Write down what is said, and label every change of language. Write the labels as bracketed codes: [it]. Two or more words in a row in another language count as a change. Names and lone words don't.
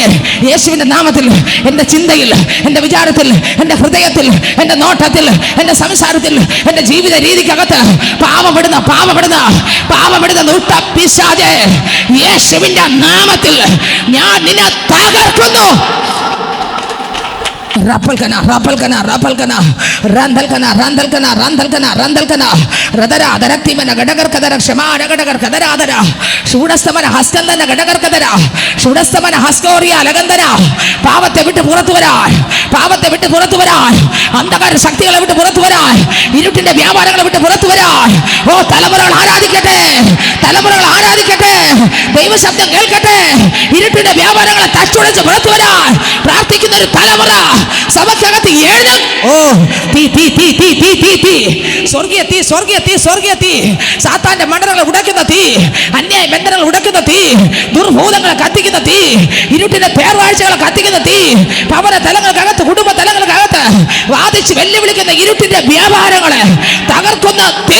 [ml] യേശുവിന്റെ നാമത്തിൽ എൻ്റെ ചിന്തയിൽ, എൻ്റെ വിചാരത്തിൽ, എൻ്റെ ഹൃദയത്തിൽ, എൻ്റെ നോട്ടത്തിൽ, എൻ്റെ സംസാരത്തിൽ, എൻ്റെ ജീവിത രീതിക്കകത്ത് പാവപ്പെടുന്ന നൂട്ട പിശാചേ, യേശുവിന്റെ നാമത്തിൽ ഞാൻ നിന്നെ തകർക്കുന്നു. Rapalkana, Rapalkana, Rapalkana, Randalkana, Randalkana, Randalkana, Randalkana, Radara, Daraktimana, Gadagar Kadara, Shama, Gadagar Kadara, Shudastamana, Haskandana, Gadagar Kadara, Shudastamana, Haskoria, Lagandana, Pavate Vita Puratura, Pavate Vita Puratura, Andakar Sakti Vita Puratura, Irutin the Yamara Vita Puratura, Oh, Talamara Haradikate, Talamara Haradikate, Davis of the Gelkate, ഇരുട്ടിന്റെ വ്യാപാരങ്ങളെ തച്ചുടച്ച് പുറത്തു വരാൻ പ്രാർത്ഥിക്കുന്ന ഒരു തലമുറ സഭയ്ക്കകത്ത് സ്വർഗീയ തീ, സ്വർഗീയ തീ, സ്വർഗീയ തീ, സാത്താന്റെ മണ്ഡലങ്ങളെ ഉടയ്ക്കുന്ന തീ, അന്യായ ബന്ധനങ്ങൾ ഉടയ്ക്കുന്ന തീ, ദുർഭൂതങ്ങളെ കത്തിക്കുന്ന തീ, ഇരുട്ടിന്റെ പേർവാഴ്ചകളെ കത്തിക്കുന്ന തീ, ഭവന തലങ്ങൾക്കകത്ത്, കുടുംബ തലങ്ങൾക്കകത്ത് വാദിച്ച് വെല്ലുവിളിക്കുന്ന ഇരുട്ടിന്റെ വ്യാപാരങ്ങളെ തകർക്കുന്ന തീ.